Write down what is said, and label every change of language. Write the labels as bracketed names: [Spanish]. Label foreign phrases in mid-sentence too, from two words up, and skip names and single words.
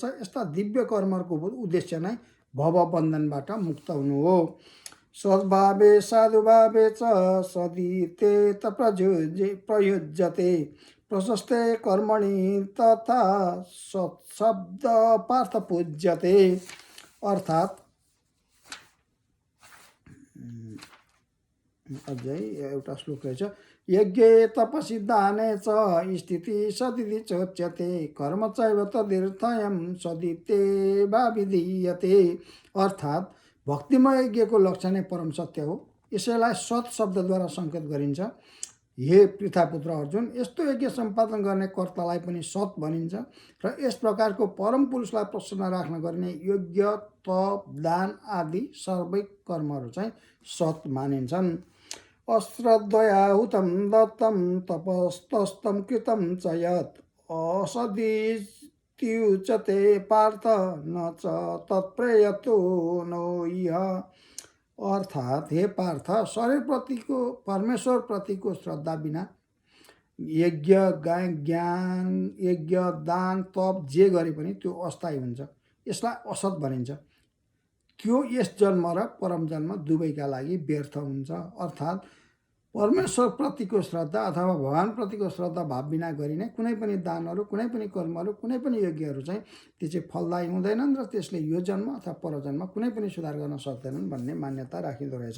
[Nepali] यस्ता दिव्य कर्महरूको उद्देश्य नै भवबन्धनबाट मुक्त हुनु हो। [Sanskrit] सद्भावे साधुभावे च सदिते त प्रयुज्यते प्रशस्ते कर्मणि तथा सत्शब्द पार्थ पूज्यते, [Nepali] अर्थात् अझै एउटा श्लोक रहेछ। [Sanskrit] यज्ञे तपसि दाने च स्थिति सदिति चोच्यते कर्म चैव तदीर्थयं सदिते वा विधीयते, [Nepali] अर्थात् भक्तिमय यज्ञको लक्ष्य नै परम सत्य हो। यसैलाई सत शब्दद्वारा सङ्केत गरिन्छ। हे पृथापुत्र अर्जुन, यस्तो यज्ञ सम्पादन गर्ने कर्तालाई पनि सत भनिन्छ र यस प्रकारको परम पुरुषलाई प्रसन्न राख्न गरिने यज्ञ तप दान आदि सबै कर्महरू चाहिँ सत मानिन्छन्। [Sanskrit] अश्रद्धया हुतं दत्तं तपस्तस्तं कृतं च यत् असदित्युच्यते पार्थ न च तत्प्रेयतो नो इह, [Nepali] अर्थात् हे पार्थ, शरीरप्रतिको परमेश्वरप्रतिको श्रद्धा बिना यज्ञ दान तप जे गरे पनि त्यो अस्थायी हुन्छ। यसलाई असत भनिन्छ। त्यो यस जन्म र परम जन्म दुवैका लागि व्यर्थ हुन्छ। अर्थात् परमेश्वरप्रतिको श्रद्धा अथवा भगवानप्रतिको श्रद्धा भाव बिना गरिने कुनै पनि दानहरू कुनै पनि कर्महरू कुनै पनि यज्ञहरू चाहिँ त्यो चाहिँ फलदायी हुँदैनन् र त्यसले यो जन्म अथवा परजन्म कुनै पनि सुधार गर्न सक्दैनन् भन्ने मान्यता राखिँदो रहेछ।